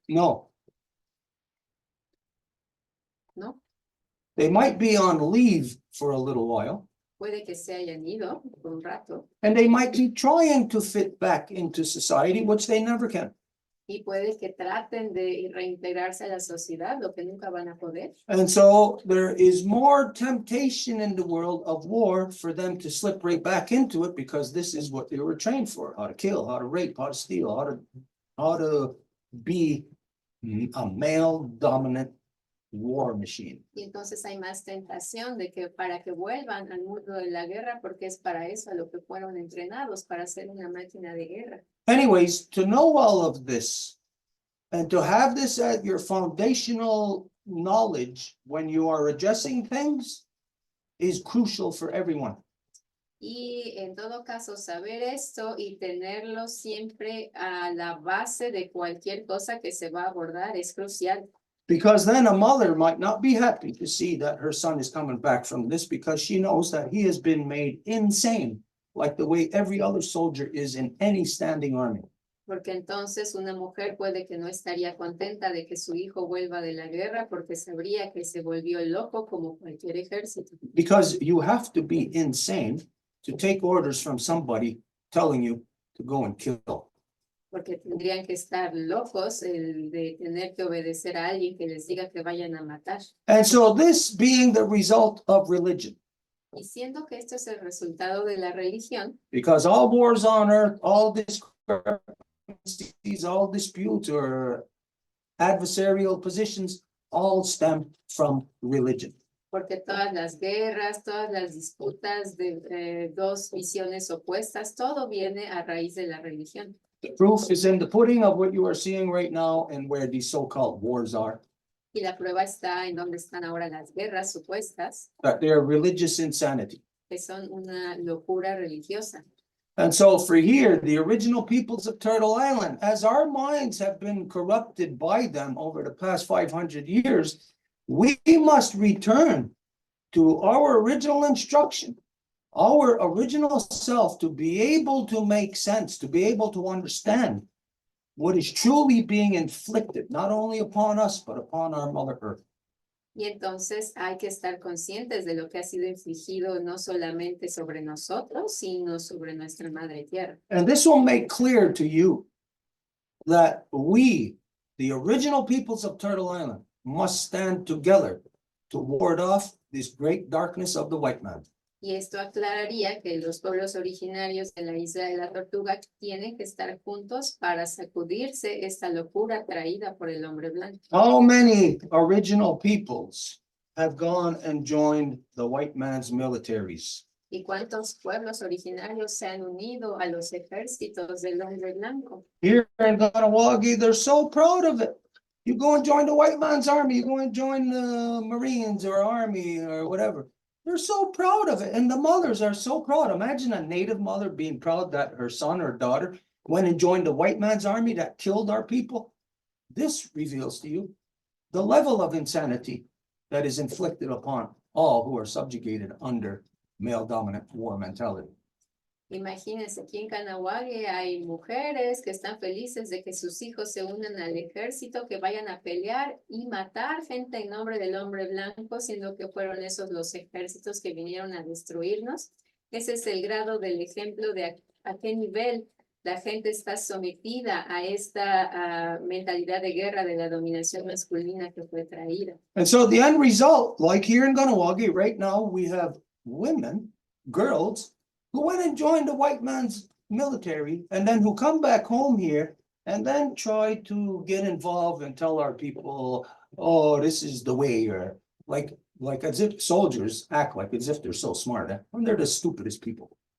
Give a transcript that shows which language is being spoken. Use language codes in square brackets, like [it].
[en] No. [es] ¿no? [en] They might be on leave for a little while, [es] Puede que se hayan ido por un rato [en] and they might be trying to fit back into society, which they never can. [es] y puede que traten de reintegrarse a la sociedad, lo que nunca van a poder. [en] And so there is more temptation in the world of war for them to slip right back into it, because this is what they were trained for: how to kill, how to rape, how to steal, how to be a male dominant war machine. [es] Y entonces hay más tentación de que para que vuelvan al mundo de la guerra, porque es para eso a lo que fueron entrenados, para ser una máquina de guerra. [en] Anyways, to know all of this and to have this at your foundational knowledge when you are addressing things is crucial for everyone. [es] Y en todo caso, saber esto y tenerlo siempre a la base de cualquier cosa que se va a abordar es crucial. [en] Because then a mother might not be happy to see that her son is coming back from this, because she knows that he has been made insane, like the way every other soldier is in any standing army. [es] Porque entonces una mujer puede que no estaría contenta de que su hijo vuelva de la guerra porque sabría que se volvió loco como cualquier ejército. [en] Because you have to be insane to take orders from somebody telling you to go and kill. [es] Porque tendrían que estar locos de tener que obedecer a alguien que les diga que vayan a matar. [en] And so this being the result of religion, [es] Y siendo que esto es el resultado de la religión, [en] because all wars on earth, all discrepancies, all disputes or adversarial positions, all stem from religion. [es] porque todas las guerras, todas las disputas de dos visiones opuestas, todo viene a raíz de la religión. [en] The proof is in the pudding of what you are seeing right now and where these so-called wars are, [es] Y la prueba está en donde están ahora las guerras supuestas, [en] that they are religious insanity. [es] que son una locura religiosa. [en] And so for here, the original peoples of Turtle Island, as our minds have been corrupted by them over the past 500 years, we must return to our original instruction, our original self, to be able to make sense, to be able to understand what is truly being inflicted, not only upon us, but upon our Mother Earth. [es] Y entonces hay que estar conscientes de lo que ha sido infligido no solamente sobre nosotros, sino sobre nuestra madre tierra. [en] And this will make clear to you that we, the original peoples of Turtle Island, must stand together to ward off this great darkness of the white man. [es] Y esto aclararía que los pueblos originarios de la isla de la Tortuga tienen que estar juntos para sacudirse esta locura traída por el hombre blanco. [en] How many original peoples have gone and joined the white man's militaries? [es] ¿Y cuántos pueblos originarios se han unido a los ejércitos del hombre blanco? [en] Here in Ganawagi, they're so proud of it. You go and join the white man's army, you go and join the Marines or army or whatever. They're so proud of it. And the mothers are so proud. Imagine a native mother being proud that her son or daughter went and joined the white man's army that killed our people. This reveals to you the level of insanity that is inflicted upon all who are subjugated under male dominant war mentality. [es] Imagínense, aquí en Katsitonsariio hay mujeres que están felices de que sus hijos se unan al ejército, que vayan a pelear y matar gente en nombre del hombre blanco, siendo que fueron esos los ejércitos que vinieron a destruirnos. Ese es el grado del ejemplo de a qué nivel la gente está sometida a esta mentalidad de guerra de la dominación masculina que fue traída. [en] And so the end result, like here in Ganawagi, right now we have women, girls, who went and joined the white man's military and then who come back home here and then try to get involved and tell our people, oh, this is the way, or like as if soldiers act like as if they're so smart, when they're the stupidest people.